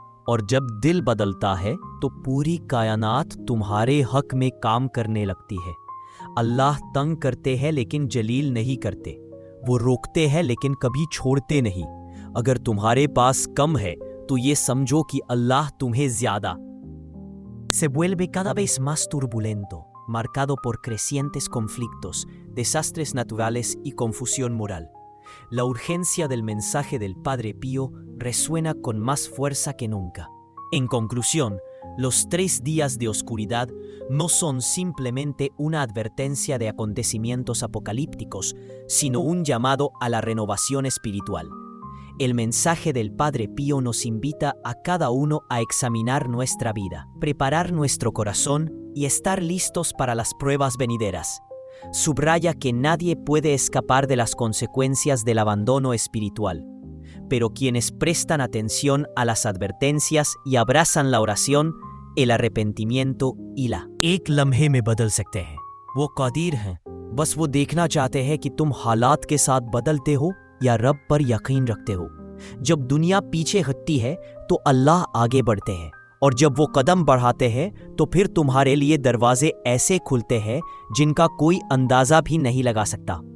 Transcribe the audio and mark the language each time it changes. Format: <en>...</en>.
<hi>और जब दिल बदलता है, तो पूरी कायनात तुम्हारे हक में काम करने लगती है। अल्लाह तंग करते हैं लेकिन जलील नहीं करते। वो रोकते हैं लेकिन कभी छोड़ते नहीं। अगर तुम्हारे पास कम है, तो ये समझो कि अल्लाह तुम्हें ज्यादा।</hi> <es>Se vuelve cada vez más turbulento, marcado por crecientes conflictos, desastres naturales y confusión moral. La urgencia del mensaje del Padre Pío resuena con más fuerza que nunca. En conclusión, los 3 días de oscuridad no son simplemente una advertencia de acontecimientos apocalípticos, sino un llamado a la renovación espiritual. El mensaje del Padre Pío nos invita a cada uno a examinar nuestra vida, preparar nuestro corazón y estar listos para las pruebas venideras. Subraya que nadie puede escapar de las consecuencias del abandono espiritual, pero quienes prestan atención a las advertencias y abrazan la oración, el arrepentimiento y la</es> <hi>एक लम्हे में बदल सकते हैं। वो कादिर हैं, बस वो देखना चाहते हैं कि तुम हालात के साथ बदलते हो या रब पर यकीन रखते हो। जब दुनिया पीछे हटती है, तो अल्लाह आगे बढ़ते हैं, और जब वो कदम बढ़ाते हैं, तो फिर तुम्हारे लिए दरवाजे ऐसे खुलते हैं जिनका कोई अंदाजा भी नहीं लगा सकता।</hi>